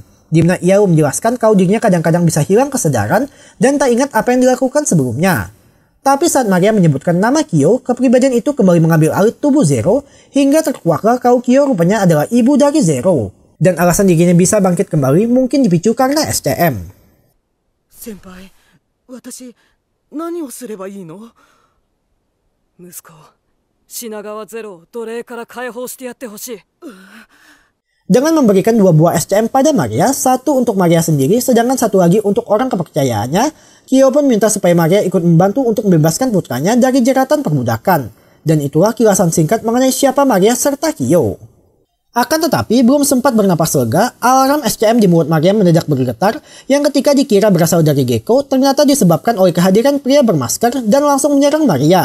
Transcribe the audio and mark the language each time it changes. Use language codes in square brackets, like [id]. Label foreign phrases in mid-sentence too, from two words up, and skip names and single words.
[id] Di mana ia menjelaskan kalau dirinya kadang-kadang bisa hilang kesadaran dan tak ingat apa yang dilakukan sebelumnya. Tapi saat Maria menyebutkan nama Kyo, kepribadian itu kembali mengambil alih tubuh Zero hingga terkuaklah kalau Kyo rupanya adalah ibu dari Zero. Dan alasan dirinya bisa bangkit kembali mungkin dipicu karena SCM. [ja] 先輩、私何をすればいいの？息子、品川ゼロを奴隷から解放してやってほしい。 [id] Dengan memberikan 2 buah SCM pada Maria, satu untuk Maria sendiri sedangkan satu lagi untuk orang kepercayaannya, Kyo pun minta supaya Maria ikut membantu untuk membebaskan putranya dari jeratan perbudakan. Dan itulah kilasan singkat mengenai siapa Maria serta Kyo. Akan tetapi belum sempat bernapas lega, alarm SCM di mulut Maria mendadak bergetar yang ketika dikira berasal dari Gecko ternyata disebabkan oleh kehadiran pria bermasker dan langsung menyerang Maria.